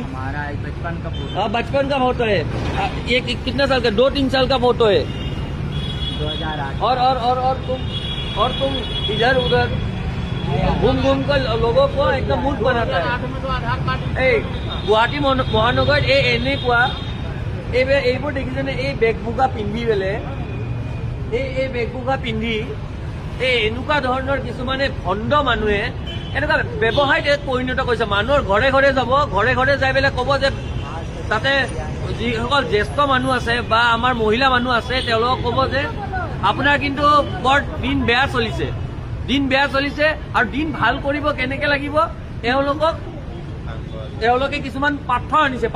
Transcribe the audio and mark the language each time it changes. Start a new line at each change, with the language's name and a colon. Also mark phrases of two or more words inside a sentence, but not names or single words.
Hindi: हमारा बचपन का फोटो। हाँ, बचपन का फोटो है। ये कितने साल का? 2-3 साल का फोटो है। 2008। और तुम इधर उधर घूम कर लोगों को एकदम मूर्ख बनाता है।
Assamese: गुवाहाटी महानगर এনেকুৱা এইবোৰ দেখিছেনে? এই বেগবোকা পিন্ধি পেলাই এই বেগবোকা পিন্ধি এনেকুৱা ধৰণৰ কিছুমানে ভণ্ড মানুহে এনেকুৱা ব্যৱসায়ত পৰিণত কৰিছে। মানুহৰ ঘৰে ঘৰে যাব, ঘৰে ঘৰে যাই পেলাই ক'ব যে তাতে যিসকল জ্যেষ্ঠ মানুহ আছে বা আমাৰ মহিলা মানুহ আছে তেওঁলোকক ক'ব যে আপোনাৰ কিন্তু বৰ দিন বেয়া চলিছে, আৰু দিন ভাল কৰিব কেনেকে লাগিব তেওঁলোকে কিছুমান পাথৰ আনিছে।